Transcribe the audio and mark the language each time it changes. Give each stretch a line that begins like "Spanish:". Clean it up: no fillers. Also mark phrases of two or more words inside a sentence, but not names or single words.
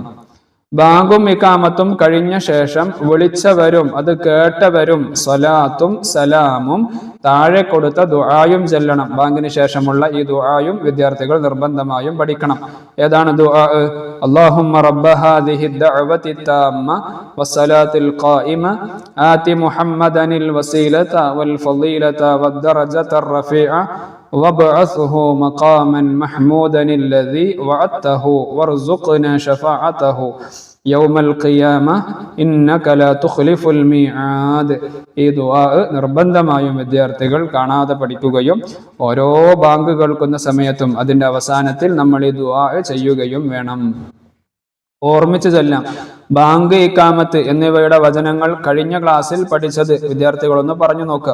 Malayalam: ബാങ്കും ഇഖാമത്തും കഴിഞ്ഞ ശേഷം വിളിച്ചവരും അത് കേട്ടവരും സ്വലാത്തും സലാമും താഴെ കൊടുത്ത ദുആയും ചെല്ലണം. ബാങ്കിന് ശേഷമുള്ള ഈ ദുആയും വിദ്യാർത്ഥികൾ നിർബന്ധമായും പഠിക്കണം. ഏതാണ് ദുആ?
Arabic: اللهم رب هذه الدعوة التامة والصلاة القائمة آت محمدا الوسيلة والفضيلة والدرجة الرفيعة وابعثه مقاما محمودا الذي وعدته وارزقنا شفاعته يوم القيامة إنك لا تخلف الميعاد.
Malayalam: ഈ ദുആ നിർബന്ധമായും വിദ്യാർത്ഥികൾ കാണാതെ പഠിക്കുകയും ഓരോ ബാങ്ക് കേൾക്കുന്ന സമയത്തും അതിന്റെ അവസാനത്തിൽ നമ്മൾ ഈ ദുആ ചെയ്യുകയും വേണം. ഓർമ്മിച്ചു ചൊല്ലാം. ബാങ്ക്, ഇഖാമത്ത് എന്നിവയുടെ വചനങ്ങൾ കഴിഞ്ഞ ക്ലാസ്സിൽ പഠിച്ചത് വിദ്യാർത്ഥികളൊന്ന് പറഞ്ഞു നോക്കുക.